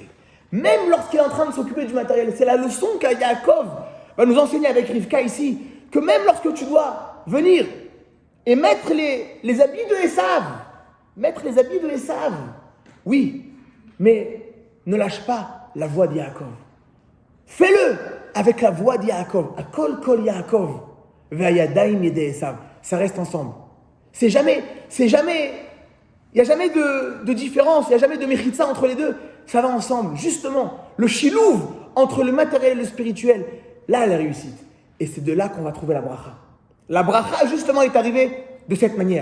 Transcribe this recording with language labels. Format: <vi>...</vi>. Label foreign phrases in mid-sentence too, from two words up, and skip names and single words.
<fr>Même lorsqu'il est en train de s'occuper du matériel. C'est la leçon qu'Yaakov va nous enseigner avec Rivka ici, que même lorsque tu dois venir et mettre les habits de Esav, oui, mais ne lâche pas la voix d'Yaakov. Fais-le avec la voix d'Yaakov.</fr> <he>הקול קול יעקב, והידיים ידי עשו.</he> <fr>Ça reste ensemble. Il n'y a jamais de différence, il n'y a jamais de mechitza entre les deux. Ça va ensemble. Justement, le chilouv entre le matériel et le spirituel, là, la réussite. Et c'est de là qu'on va trouver la bracha. La bracha, justement, est arrivée de cette manière.</fr>